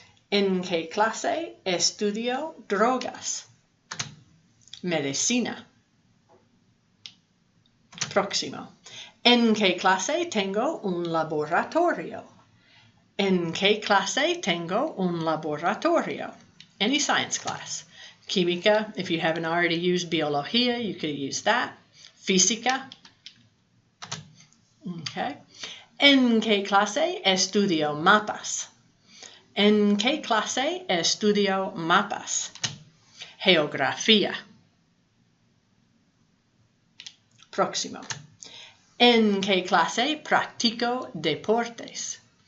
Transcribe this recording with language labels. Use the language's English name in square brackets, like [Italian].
[Spanish] ¿En qué clase estudio drogas? Medicina. Próximo. ¿En qué clase tengo un laboratorio? ¿En qué clase tengo un laboratorio? [English] Any science class. Química, if you haven't already used biología, you could use that. [Spanish] Física. Okay. ¿En qué clase estudio mapas? ¿En qué clase estudio mapas? Geografía. Próximo. ¿En qué clase practico deportes?